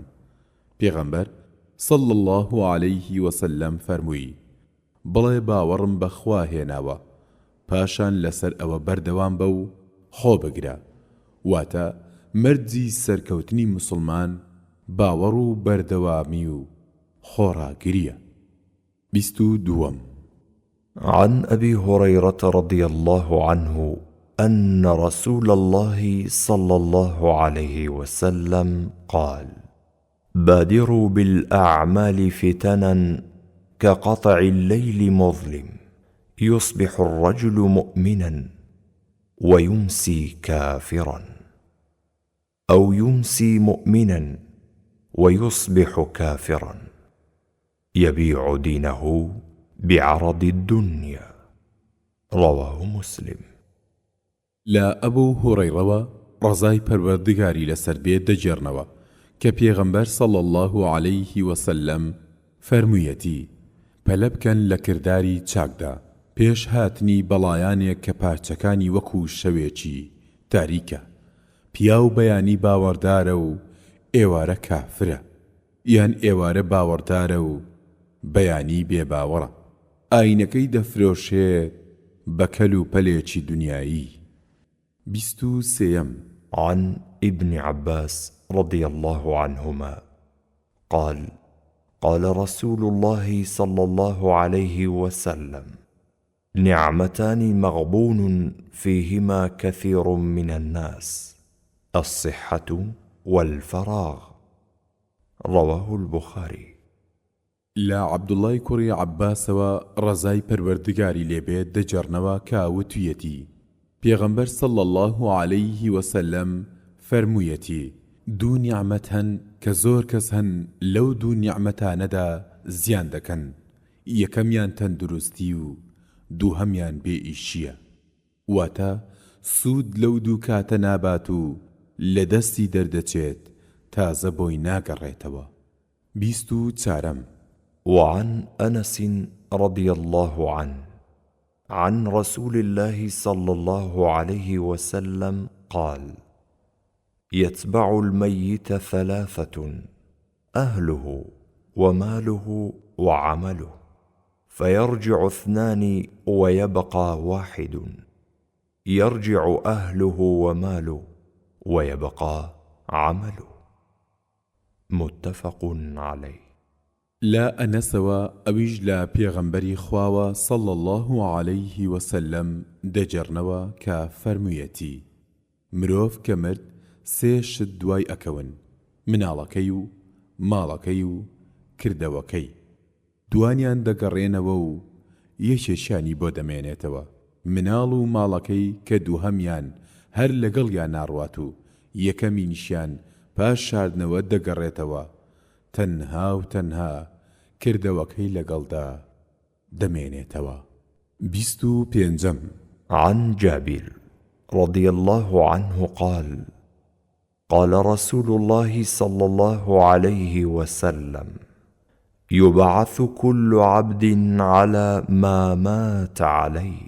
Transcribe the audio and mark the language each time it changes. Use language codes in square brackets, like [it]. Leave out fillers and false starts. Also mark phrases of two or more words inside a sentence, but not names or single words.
[ckb] پێغەمبەر [ar] صلی الله عليه وسلم [ckb] فەرمووی بڵێ باوەڕم بەخوا هێناوە پاشان لەسەر ئەوە بەردەوام بە و خۆ بگرە، واتە مەرجی سەرکەوتنی مسلمان باوەڕ و بەردەوامی و خۆڕاگریە. 22 [ar] عن أبي هريرة رضي الله عنه أن رسول الله صلى الله عليه وسلم قال: بادروا بالأعمال فتنا كقطع الليل مظلم، يصبح الرجل مؤمنا ويمسي كافرا، أو يمسي مؤمنا ويصبح كافرا، يبيع دينه بعرض الدنيا. رواه مسلم. [ckb] لا أبو هريرة ڕزای پەروەردگاری لەسەر بێت دەجێڕنەوە کە پێغەمبەر [ar] صلی الله عليه وسلم [ckb] فەرموویەتی پەلە بکەن لە کردداری چاکدا پێش هاتنی بەڵایانێک کە پارچەکانی وەکو شەوێکی تاریکە، پیا و بەیانی باوەڕدارە و ئێوارە کافرە، یان ئێوارە باوەڕدارە و بەیانی بێباوەڕە، ئاینەکەی دەفرۆشێت بە کەل و پەلێکی دنیایی. 23 [ar] عن ابن عباس رضي الله عنهما قال: قال رسول الله صلى الله عليه وسلم: نعمتان مغبون فيهما كثير من الناس، الصحة والفراغ. رواه البخاري. [ckb] لا عبد الله کوڕی عەباسەوە ڕەزای پەروەردگاری لێبێت دەجێڕنەوە کە وتویەتی پێغەمبەر [ar] صلی الله عليه وسلم [ckb] فەرموویەتی دوو نیعمەت هەن کە زۆر کەس هەن لەو دوو نیعمەتانەدا زیان دەکەن، یەکەمیان تەندروستی و دووهەمیان بێئیشیە، واتە سوود لەو دوو کاتە نابات و لە دەستی دەردەچێت تازە بۆی ناگەڕێتەوە. 24 [ar] وعن أنس رضي الله عنه عن رسول الله صلى الله عليه وسلم قال: يتبع الميت ثلاثة: أهله وماله وعمله، فيرجع اثنان ويبقى واحد، يرجع أهله وماله ويبقى عمله. متفق عليه. [ckb] لا أنسوا أويج لا بيغمبري خواوة [ar] صلى الله عليه وسلم [ckb] دجرنوا كفرميتي مروف كمرد سيش دواي أكون مناڵەکەی ماڵەکەی و کردەوەکەی دوانیان دەگەڕێنەوە و یەکێکیانی بۆ دەمێنێتەوە، مناڵ و ماڵەکەی کە دووهەمیان هەر لەگەڵیان ناڕوات و یەکەمینیشیان پاش شاردنەوە دەگەڕێتەوە، تەنها و تەنها کردەوەکەی لەگەڵدا دەمێنێتەوە. 25 [ar] عن جابر رضي الله عنه قال: قال رسول الله صلى الله عليه وسلم: يبعث كل عبد على ما مات عليه.